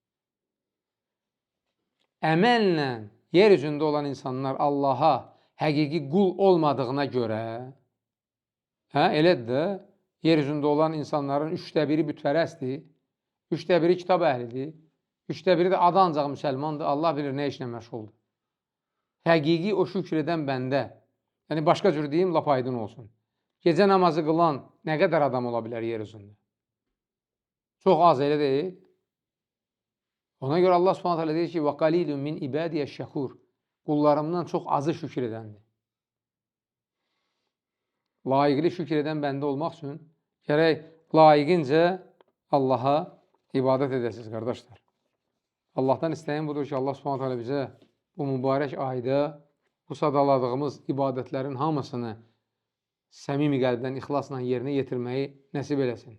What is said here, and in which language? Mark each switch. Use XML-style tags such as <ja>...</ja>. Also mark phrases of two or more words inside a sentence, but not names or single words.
<az>Əməllə yer üzündə olan insanlar Allaha həqiqi qul olmadığına görə, elədir də, yer üzündə olan insanların 1/3 bütpərəstdir, 1/3 kitab əhlidir, 1/3 də adı ancaq müsəlmandır, Allah bilir nə işlə məşğuldur. Həqiqi o şükr edən bəndə, yəni başqa cür deyim, lap aydın olsun. Gecə namazı qılan nə qədər adam ola bilər yer üzündə? Çox az, elə deyil. Ona görə Allah Subhanahu deyir ki,</az> <ar>وَقَلِيلٌ مِنْ إِبَادِيَ الشَّكُورِ</ar> <az>Qullarımdan çox azı şükür edəndir. Layiqli şükür edən bəndə olmaq üçün gərək layiqincə Allaha ibadət edəsiniz, qardaşlar. Allahdan istəyən budur ki, Allah Subhanahu taala bizə bu mübarək ayda bu sadaladığımız ibadətlərin hamısını səmimi qəlbdən, ixlasla yerinə yetirməyi nəsib eləsin.</az>